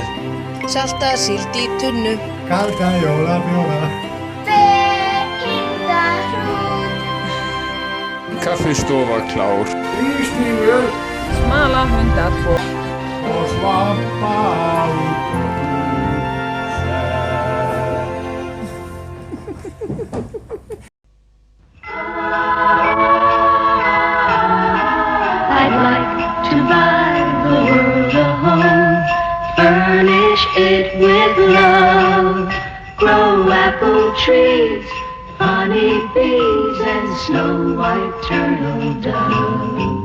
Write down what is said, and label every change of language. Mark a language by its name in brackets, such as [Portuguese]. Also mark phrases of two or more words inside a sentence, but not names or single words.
[Icelandic] salta síld í tunnu Kalda jólabjóra hver hindan hrút Kaffistofa klár. Ístígvél smalahunda 2 og svampa út [English] I'd like to buy the world a home, furnish it with love, grow apple trees, honey bees, and snow white turtle doves.